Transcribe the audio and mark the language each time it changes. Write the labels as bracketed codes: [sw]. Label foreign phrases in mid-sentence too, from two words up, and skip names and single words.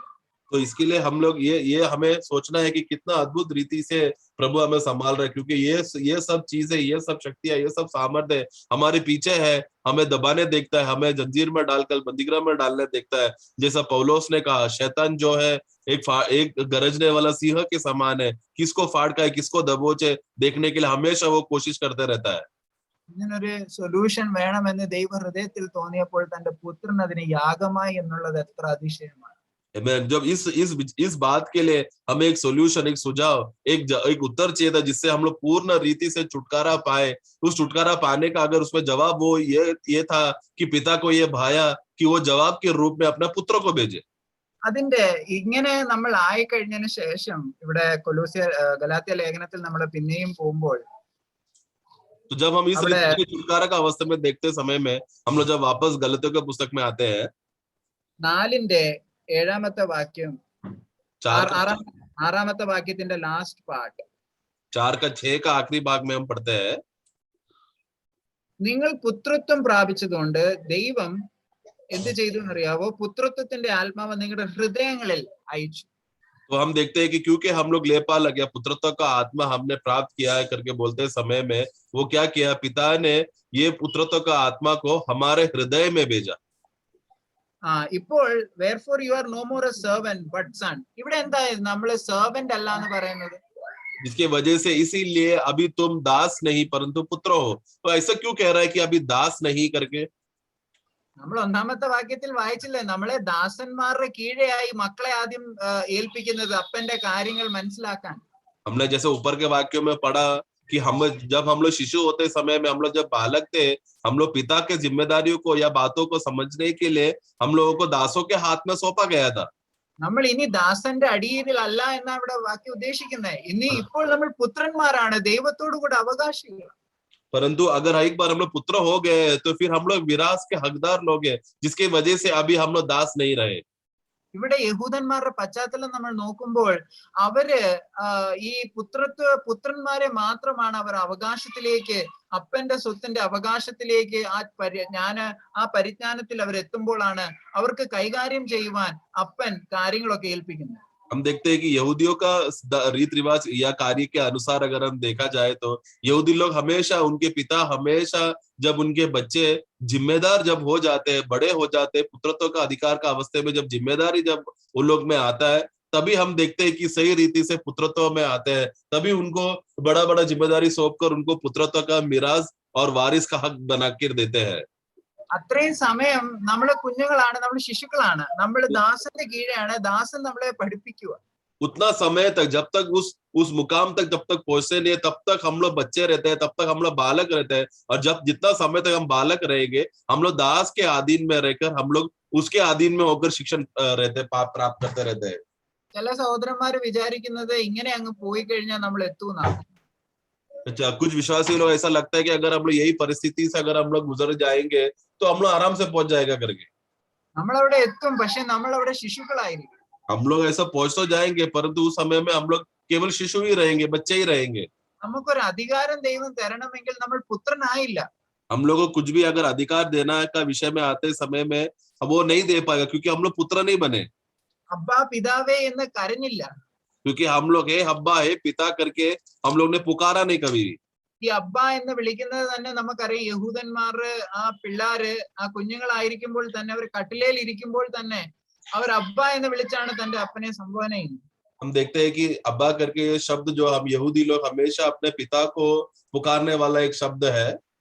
[hi] तो इसके लिए हम लोग ये हमें सोचना है कि कितना अद्भुत रीति से प्रभु हमें संभाल रहे, क्योंकि ये सब चीजें, ये सब शक्तियां, ये सब सामर्थ्य हमारे पीछे है, हमें दबाने देखता है, हमें जंजीर में डालकर बंदीगृह में डालने देखता है। जैसा पौलुस ने कहा, शैतान जो है एक गरजने वाला सिंह के समान है, किसको फाड़ खाए किसको दबोचे देखने के लिए हमेशा वो कोशिश करते रहता है। [ml] ഇങ്ങനൊരു സൊല്യൂഷൻ വേണമെന്ന് ദൈവ ഹൃദയത്തിൽ തോന്നിയപ്പോൾ തന്റെ പുത്രൻ അതിന് യാഗമായി എന്നുള്ളത് എത്ര അതിശയമാണ്. [hi] जब इस बात के लिए हमें एक सोल्यूशन, एक सुझाव, एक उत्तर चाहिए था जिससे हम लोग पूर्ण रीति से छुटकारा पाए। उस छुटकारा पाने का अगर उसमें जवाब वो ये था कि पिता को ये भाया कि वो जवाब के रूप में अपना पुत्र को भेजे। [ml] അതിന്റെ ഇങ്ങനെ നമ്മൾ ആയി കഴിഞ്ഞതിന് ശേഷം ഇവിടെ ഗലാത്യ ലേഖനത്തിൽ നമ്മൾ പിന്നെയും പോകുമ്പോൾ [hi] तो जब हम इस छुटकारा का अवस्था में देखते समय में हम लोग जब वापस गलतियों के पुस्तक में आते हैं, [ml] 4ന്റെ 7ാമത്തെ വാക്യം, 6ാമത്തെ വാക്യത്തിന്റെ [en] last part, [hi] 4 का 6 का आखिरी भाग में हम पढ़ते हैं, [ml] നിങ്ങൾ പുത്രത്വം പ്രാപിച്ചതുകൊണ്ട് ദൈവം എന്ത് ചെയ്തു എന്നറിയാവോ? പുത്രത്വത്തിന്റെ ആത്മാവ് നിങ്ങളുടെ ഹൃദയങ്ങളിൽ അയച്ചു. [hi] तो हम देखते हैं कि क्योंकि हम लोग ले पा लगे पुत्रत्व का आत्मा हमने प्राप्त किया है करके बोलते समय में वो क्या किया, पिता ने ये पुत्रत्व का आत्मा को हमारे हृदय में भेजा। [en] ഇപ്പോൾ wherefore you are no more a servant but son. [ml] ഇവിടെ എന്താ നമ്മള് servant അല്ല എന്ന് പറയുന്നത്? [hi] जिसकी वजह से इसीलिए अभी तुम दास नहीं परंतु पुत्र हो। तो ऐसा क्यों कह रहा है कि अभी दास नहीं करके? [ml] നമ്മൾ 1ാമത്തെ വാക്യത്തിൽ വായിച്ചില്ലേ, നമ്മളെ ദാസന്മാരുടെ കീഴെയായി മക്കളെ ആദ്യം ഏൽപ്പിക്കുന്നത് അപ്പന്റെ കാര്യങ്ങൾ മനസ്സിലാക്കാൻ. [hi] हमने जैसे ऊपर के वाक्यों में पढ़ा कि जब हम लोग शिशु होते समय में, हम लोग जब बालक थे, हम लोग पिता के जिम्मेदारियों को या बातों को समझने के लिए हम लोगों को दासों के हाथ में सौंपा गया था। [ml] നമ്മൾ ഇനി ദാസന്റെ അടിയിലല്ല എന്നാ ഇവിടെ വാക്യം ഉദ്ദേശിക്കുന്നത്. ഇപ്പോൾ നമ്മൾ പുത്രന്മാരാണ്, ദൈവത്തോടു കൂടെ അവകാശികൾ. [hi] परंतु अगर एक बार हम लोग पुत्र हो गए तो फिर हम लोग विरासत के हकदार लोग हैं, जिसकी वजह से अभी हम लोग दास नहीं रहे। [ml] ഇവിടെ യഹൂദന്മാരുടെ പശ്ചാത്തലം നമ്മൾ നോക്കുമ്പോൾ അവര് ഈ പുത്രന്മാരെ മാത്രമാണ് അവർ അവകാശത്തിലേക്ക്, അപ്പന്റെ സ്വത്തിന്റെ അവകാശത്തിലേക്ക് ആ പരിജ്ഞാനത്തിൽ അവർ എത്തുമ്പോഴാണ് അവർക്ക് കൈകാര്യം ചെയ്യുവാൻ അപ്പൻ കാര്യങ്ങളൊക്കെ ഏൽപ്പിക്കുന്നത്. [hi] हम देखते हैं कि यहूदियों का रीत रिवाज या कार्य के अनुसार अगर हम देखा जाए तो यहूदी लोग हमेशा, उनके पिता हमेशा जब उनके बच्चे जिम्मेदार जब हो जाते हैं, बड़े हो जाते हैं, पुत्रत्व का अधिकार का अवस्थे में जब जिम्मेदारी जब उन लोग में आता है, तभी हम देखते हैं कि सही रीति से पुत्रत्व में आते हैं, तभी उनको बड़ा बड़ा जिम्मेदारी सौंपकर उनको पुत्रत्व का मिराज और वारिस का हक बना कर देते हैं। [ml] അത്രയും സമയം നമ്മള് കുഞ്ഞുങ്ങളാണ്, നമ്മൾ ശിശുക്കളാണ്, നമ്മൾ ദാസന്റെ കീഴെയാണ്, ദാസൻ നമ്മളെ പഠിപ്പിക്കുക. [hi] उतना समय तक जब तक उस मुकाम तक जब तक पहुंचते नहीं है, तब तक हम लोग बच्चे रहते हैं, तब तक हम लोग बालक रहते हैं। और जब जितना समय तक हम बालक रहेंगे, हम लोग दास के अधीन में रहकर हम लोग उसके अधीन में होकर शिक्षण रहते प्राप्त करते रहते हैं। [ml] ചില സഹോദരന്മാര് വിചാരിക്കുന്നത് ഇങ്ങനെ അങ്ങ് പോയി കഴിഞ്ഞാൽ നമ്മൾ എത്തൂന്നാ. [hi] अच्छा, कुछ विश्वासी लोग ऐसा लगता है कि अगर हम लोग यही परिस्थिति से अगर हम लोग गुजर जाएंगे तो हम लोग आराम से पहुंच जाएगा करके। [ml] നമ്മൾ അവിടെ എത്തും, പക്ഷെ നമ്മൾ അവിടെ ശിശുക്കളായിരിക്കും. [hi] हम लोग ऐसा पहुंच तो जाएंगे, परंतु उस समय में हम लोग केवल शिशु ही रहेंगे, बच्चे ही रहेंगे। [ml] നമുക്കൊരു അധികാരം ദൈവം തരണമെങ്കിൽ നമ്മൾ പുത്രനായില്ല. [hi] हम लोग को कुछ भी अगर अधिकार देना का विषय में आते समय में हम वो नहीं दे पाएगा, क्योंकि हम लोग पुत्र नहीं बने, [ml] അബ്ബാ പിതാവേ എന്ന് കരഞ്ഞില്ല. [hi] क्योंकि हम लोग हे हब्बा हे पिता करके हम लोग ने पुकारा नहीं कभी। [ml] ഈ അബ്ബ എന്ന് വിളിക്കുന്നത് തന്നെ നമുക്കറിയാം, യഹൂദന്മാര് ആ പിള്ളാര് ആ കുഞ്ഞുങ്ങളായിരിക്കുമ്പോൾ തന്നെ അവർ കട്ടിലേൽ ഇരിക്കുമ്പോൾ തന്നെ അവർ അബ്ബ എന്ന് വിളിച്ചാണ് തന്റെ അപ്പനെ സംബോധന ചെയ്യുന്നത്. [hi] हम देखते हैं कि अब्बा करके ये शब्द जो हम यहूदी लोग हमेशा अपने पिता को पुकारने वाला एक शब्द है।